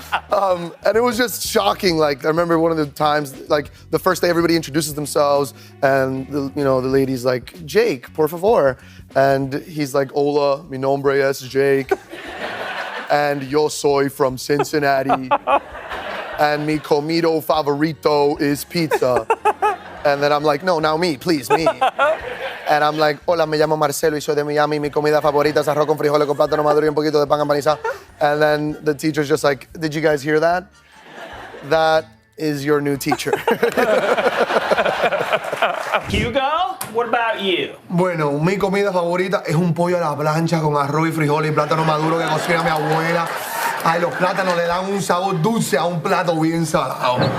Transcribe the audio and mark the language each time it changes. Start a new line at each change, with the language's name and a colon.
English: And it was just shocking. Like, I remember one of the times, like the first day everybody introduces themselves and the lady's like, Jake,
Spanish: por favor.
English: And he's like,
Spanish: hola, mi nombre es Jake.
English: And
Spanish: yo soy
English: from Cincinnati. And
Spanish: mi comido favorito
English: is pizza. And then I'm like, no, now me, please, me. And I'm like,
Spanish: hola, me llamo Marcelo y soy de Miami. Mi comida favorita es arroz con frijoles con plátano maduro y un poquito de pan empanizado.
English: And then the teacher's just like, did you guys hear that? That is your new teacher. Hugo, what about you?
Spanish: Bueno, mi comida favorita es un pollo a la plancha con arroz y frijoles y plátano maduro que cocina mi abuela. Ay, los plátanos le dan un sabor dulce a un plato bien salado.